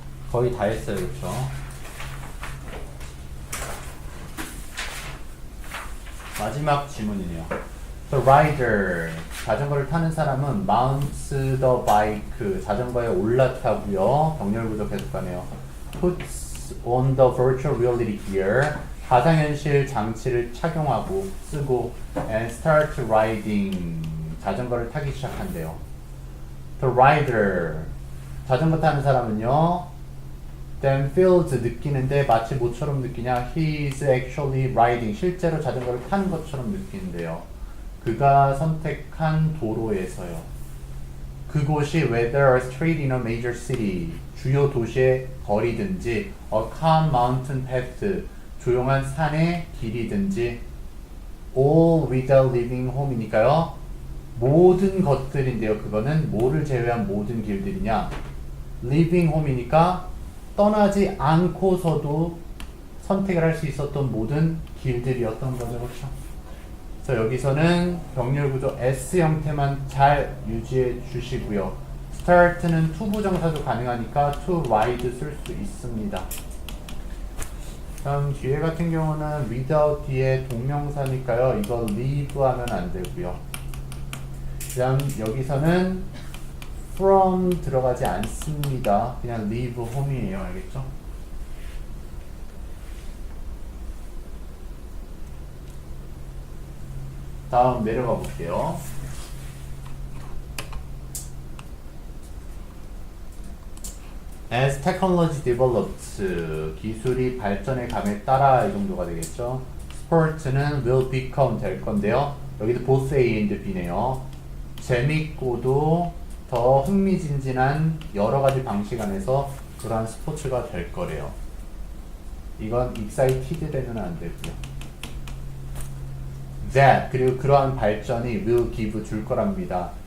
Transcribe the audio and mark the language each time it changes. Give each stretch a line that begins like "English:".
Korean: 거의 다 했어요. 그렇죠? 마지막 질문이네요.
English: The rider,
Korean: 자전거를 타는 사람은
English: mounts the bike,
Korean: 자전거에 올라타고요. 병렬구조 계속가네요.
English: puts on the virtual reality gear,
Korean: 가상현실 장치를 착용하고 쓰고
English: and start riding,
Korean: 자전거를 타기 시작한대요. The rider, 자전거 타는 사람은요.
English: then feels
Korean: 느끼는데 마치 뭐처럼 느끼냐?
English: He is actually riding.
Korean: 실제로 자전거를 타는 것처럼 느끼는데요. 그가 선택한 도로에서요. 그곳이
English: whether a street in a major city,
Korean: 주요 도시의 거리든지
English: a calm mountain path,
Korean: 조용한 산의 길이든지
English: all without leaving home이니까요.
Korean: 모든 것들인데요. 그거는 뭐를 제외한 모든 길들이냐?
English: leaving home이니까
Korean: 떠나지 않고서도 선택을 할 수 있었던 모든 길들이었던 거죠. 그렇죠? 그래서 여기서는 병렬 구조 S 형태만 잘 유지해 주시고요. start는 to 부정사도 가능하니까 to ride 쓸 수 있습니다. 다음 뒤에 같은 경우는 without 뒤에 동명사니까요. 이거 leave 하면 안 되고요. 그 다음 여기서는 from 들어가지 않습니다. 그냥 leave home이에요. 알겠죠? 다음 내려가 볼게요.
English: As technology develops,
Korean: 기술이 발전해 감에 따라 이 정도가 되겠죠. Sport는
English: will become
Korean: 될 건데요. 여기도 both A and B네요. 재밌고도 더 흥미진진한 여러 가지 방식 안에서 그러한 스포츠가 될 거래요. 이건 excited 되면 안 되고요. That, 그리고 그러한 발전이
English: will give
Korean: 줄 거랍니다.